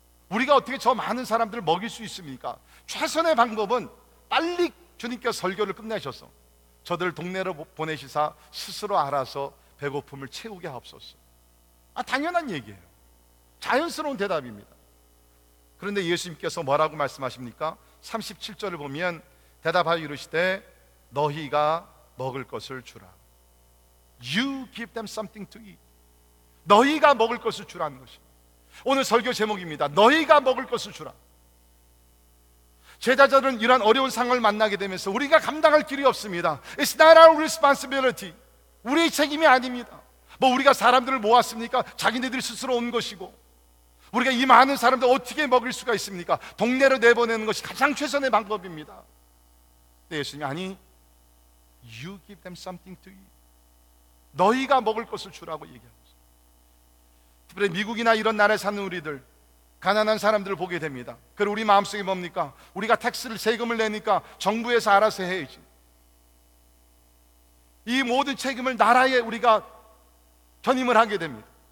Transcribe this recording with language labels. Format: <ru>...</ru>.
<ko>우리가 어떻게 저 많은 사람들을 먹일 수 있습니까? 최선의 방법은 빨리 주님께서 설교를 끝내셔서 저들을 동네로 보내시사 스스로 알아서 배고픔을 채우게 하옵소서. 아, 당연한 얘기예요. 자연스러운 대답입니다. 그런데 예수님께서 뭐라고 말씀하십니까? 37절을 보면 대답하여 이르시되 너희가 먹을 것을 주라.</ko> <en>You give them something to eat.</en> <ko>너희가 먹을 것을 주라는 것입니다. 오늘 설교 제목입니다. 너희가 먹을 것을 주라. 제자들은 이러한 어려운 상황을 만나게 되면서 우리가 감당할 길이 없습니다.</ko> <en>It's not our responsibility.</en> <ko>우리의 책임이 아닙니다. 뭐 우리가 사람들을 모았습니까? 자기네들이 스스로 온 것이고, 우리가 이 많은 사람들 어떻게 먹일 수가 있습니까? 동네로 내보내는 것이 가장 최선의 방법입니다. 근데 예수님, 아니,</ko> <en>You give them something to eat.</en> <ko>너희가 먹을 것을 주라고 얘기합니다. 특별히 미국이나 이런 나라에 사는 우리들, 가난한 사람들을 보게 됩니다. 그리고 우리 마음속에 뭡니까? 우리가 택스를, 세금을 내니까 정부에서 알아서 해야지. 이 모든 책임을 나라에 우리가 전임을 하게 됩니다.</ko>